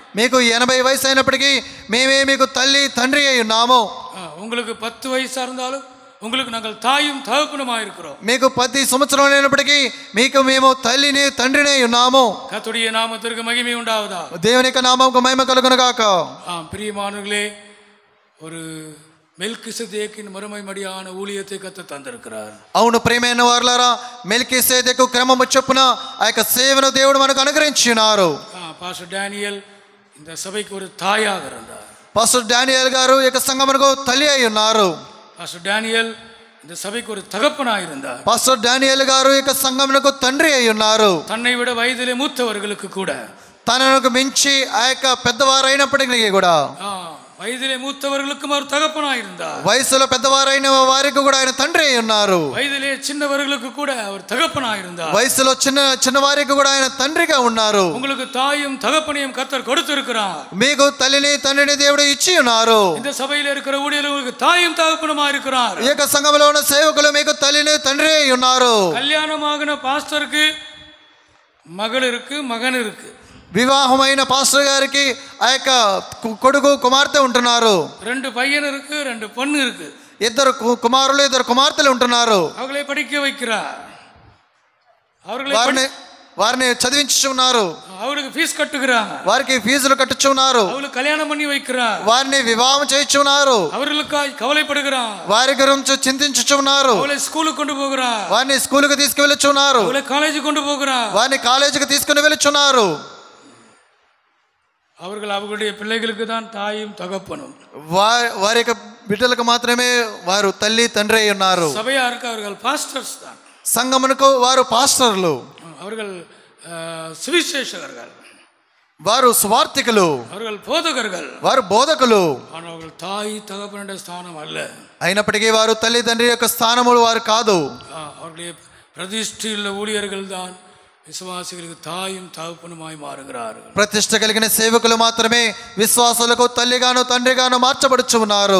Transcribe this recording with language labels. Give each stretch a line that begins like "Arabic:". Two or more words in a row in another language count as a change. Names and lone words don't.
Telugu: మీకు 80 వయసు అయినప్పటికీ మేమే మీకు తల్లి తండ్రి అయి ఉన్నాము.
Tamil: உங்களுக்கு 10 వయసా இருந்தாலும் உங்களுக்கு நாங்கள் தாயும் தகப்பனுமாய் இருக்கிறோம்.
Telugu: మీకు 10 సంవత్సరాలు అయినప్పటికీ మీకు మేము తల్లిని తండ్రిని అయి ఉన్నాము.
Tamil: கர்த்தருடைய நாமத்திற்கு மகிமை உண்டாவதா.
Telugu: దేవుని యొక్క నామముకు మహిమ కలుగును గాక.
Tamil: பிரியமானவர்களே, ஒரு மெல்கிசேதேக்கின் மறுமைமடியான ஊழியத்தை கர்த்தர் தந்திருக்கிறார்.
Telugu: అవును ప్రియమైన వారులారా, మెల్కీసెదెకు క్రమము చొప్పున ఆ యొక్క సేవను దేవుడు మనకు అనుగ్రహించినారు.
Tamil: பாஸ்டர் டேனியல் இந்த சபைக்கு ஒரு தாயாக இருந்தார்.
Telugu: పాస్టర్ డానియల్ గారు ఈ యొక్క సంఘమునకు తల్లి అయి ఉన్నారు.
Tamil: பாஸ்டர் டேனியல் இந்த சபைக்கு ஒரு தகப்பனாக இருந்தார்.
Telugu: పాస్టర్ డానియల్ గారు ఈ యొక్క సంఘమునకు తండ్రి అయి ఉన్నారు.
Tamil: தன்னை விட வயதிலே மூத்தவர்களுக்கு கூட,
Telugu: తనకు మించి ఆ యొక్క పెద్దవారైనప్పటికీ కూడా,
Tamil: வயதிலே மூத்தவர்களுக்கும் அவர் தகப்பனாக இருந்தார்.
Telugu: వయసులో పెద్దవారైన వారికి కూడా ఆయన తండ్రి అయి ఉన్నారు.
Tamil: வயதிலே சின்னவர்களுக்கு கூட அவர் தகப்பனாக இருந்தார்.
Telugu: వయసులో చిన్నవారికి కూడా ఆయన తండ్రిగా ఉన్నారు.
Tamil: உங்களுக்கு தாயும் தகப்பனையும் கர்த்தர் கொடுத்திருக்கிறார்.
Telugu: మీకు తల్లిని తండ్రిని దేవుడు ఇచ్చి ఉన్నారు.
Tamil: இந்த சபையில இருக்கிற ஊழியர்களுக்கு தாயும் தகப்பனுமா இருக்கிறார்.
Telugu: ఈ యొక్క సంఘంలో ఉన్న సేవకులు మీకు తల్లిని తండ్రి అయి ఉన్నారు.
Tamil: கல்யாணமாகின பாஸ்டருக்கு மகள் இருக்கு, மகன் இருக்கு.
Telugu: వివాహమైన పాస్టర్ గారికి ఆ యొక్క కొడుకు కుమార్తె ఉంటున్నారు.
Tamil: 2 பையன் இருக்கு, 2 பொண்ணு இருக்கு.
Telugu: 2 కుమారులు 2 కుమార్తెలు ఉంటున్నారు.
Tamil: அவர்களை படிக்க வைக்கிறார்.
Telugu: వారిని చదివించుచున్నారు.
Tamil: அவருக்கு ஃபீஸ் கட்டுகிறார்.
Telugu: వారికి ఫీజులు కట్టుచున్నారు.
Tamil: அவங்களுக்கு கல்யாணம் பண்ணி வைக்கிறார்.
Telugu: వారిని వివాహం చేయించున్నారు.
Tamil: அவர்களுக்காய் கவலைப்படுகிறார்.
Telugu: వారి గురించి చింతించుచున్నారు.
Tamil: அவளை ஸ்கூலுக்கு கொண்டு போகிறார்.
Telugu: వారిని స్కూలుకు తీసుకువెళ్ళుచున్నారు.
Tamil: அவளை காலேஜுக்கு கொண்டு போகிறார்.
Telugu: వారిని కాలేజీకి తీసుకుని వెళ్తున్నారు.
Tamil: அவர்கள் அவர்களுடைய பிள்ளைகளுக்கு தான் தாயும் தகப்பனும்.
Telugu: వారి యొక్క బిడ్డలకు మాత్రమే వారు తల్లి తండ్రి అయి ఉన్నారు.
Tamil: சபையாருக்கு அவர்கள் பாஸ்டர்ஸ் தான்.
Telugu: సంఘమునకు వారు పాస్టర్లు.
Tamil: அவர்கள் சுவிசேஷகர்கள்,
Telugu: వారు సువార్తికులు,
Tamil: அவர்கள் போதகர்கள்,
Telugu: వారు బోధకులు.
Tamil: ஆனால் அவர்கள் தாய் தகப்பனுடைய ஸ்தானம் அல்ல.
Telugu: అయినప్పటికీ వారు తల్లి తండ్రి యొక్క స్థానములు వారు కాదు.
Tamil: அவருடைய பிரதிஷ்டையுள்ள ஊழியர்கள் தான் விசுவாசிகளுக்கு தாயும் தகப்பனுமாய் மாறுகிறார்கள்.
Telugu: ప్రతిష్ట కలిగిన సేవకులు మాత్రమే విశ్వాసులకు తల్లిగాను తండ్రిగాను మార్చబడుచు ఉన్నారు.